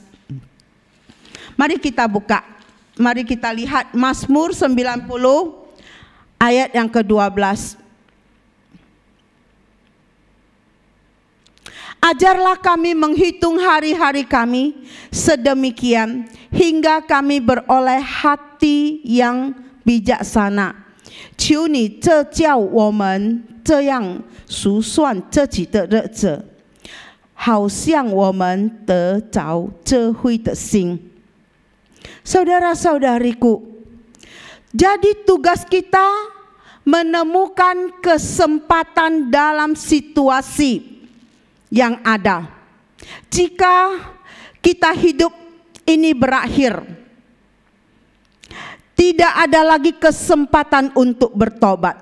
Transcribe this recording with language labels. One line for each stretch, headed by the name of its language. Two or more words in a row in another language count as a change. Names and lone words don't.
Indonesian: Mari kita buka, mari kita lihat Mazmur 90 ayat yang ke-12. Ajarlah kami menghitung hari-hari kami sedemikian hingga kami beroleh hati yang bijaksana.
Chinese: 求你这叫我们这样数算自己的日子，好像我们得着智慧的心。
Indonesian: Saudara-saudariku, jadi tugas kita menemukan kesempatan dalam situasi yang ada. Jika kita hidup ini berakhir, tidak ada lagi kesempatan untuk bertobat.